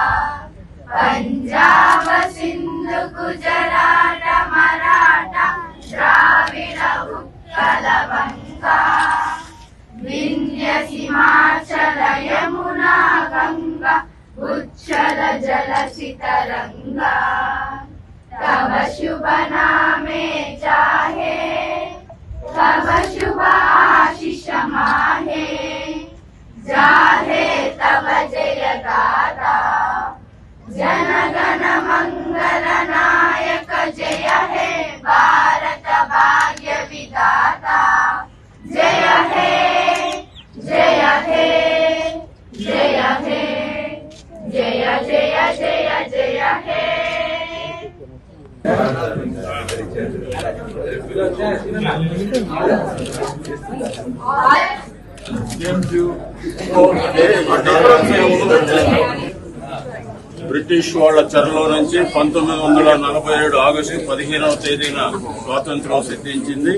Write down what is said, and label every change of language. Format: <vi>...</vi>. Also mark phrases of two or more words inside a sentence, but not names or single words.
<bn>పంజాబ సింధు గుజరాట మరాఠ দ্রাবিড় উৎকল বঙ্গ বিন্ধ্য হিমাচল যমুনা গঙ্গা উচ্ছল জলসি তরঙ্গ তব শুভ নামে চাহে তব শুভ আশিস মাহে জাহে তব জয় গাথা জনগণ মঙ্গল নায়ক জয় হে ভারত ভাগ্য বিধাতা জয় হে জয় হে জয় হে জয় জয় জয় জয় হে</bn> <te>బ్రిటిష్ వాళ్ల చెరలో నుంచి 1947 ఆగస్టు 15వ తేదీన స్వాతంత్ర్యం సిద్ధించింది.</te>